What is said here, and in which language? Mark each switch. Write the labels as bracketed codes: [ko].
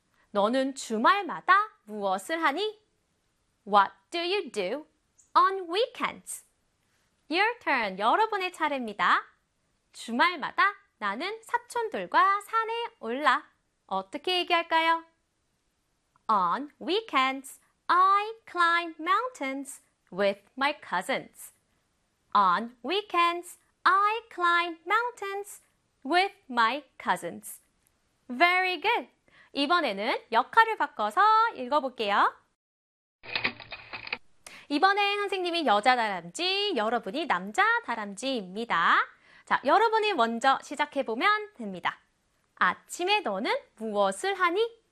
[ko] 너는 주말마다 무엇을 하니? [en] What do you do on weekends? Your turn. [ko] 여러분의 차례입니다. 주말마다 나는 사촌들과 산에 올라. 어떻게 얘기할까요? [en] On weekends, I climb mountains with my cousins. On weekends, I climb mountains with my cousins. Very good. [ko] 이번에는 역할을 바꿔서 읽어볼게요. 이번에 선생님이 여자 다람쥐, 여러분이 남자 다람쥐입니다. 자, 여러분이 먼저 시작해보면 됩니다. 아침에 너는 무엇을 하니?